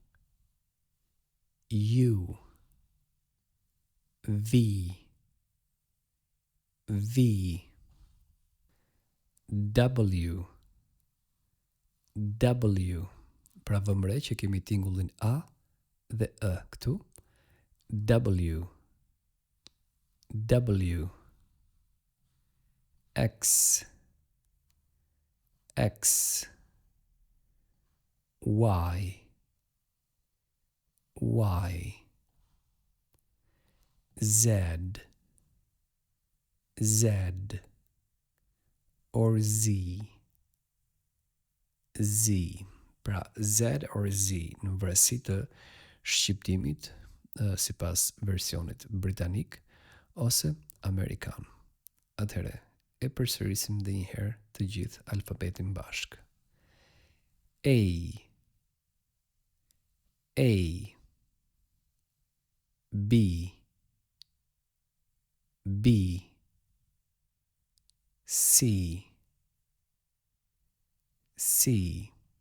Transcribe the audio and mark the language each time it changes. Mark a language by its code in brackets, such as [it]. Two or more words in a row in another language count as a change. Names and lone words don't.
[en] V. W. [sq] Pra vëmë re që kemi tingullin A dhe E këtu. [en] W. X. Y. Z. Or Z. [sq] Pra [en] Z or Z [sq] në varësi të shqiptimit sipas versionit britanik ose amerikan. Atëherë, e përsërisim edhe një herë të gjithë alfabetin bashkë. [en] A, A, B, B, C, C,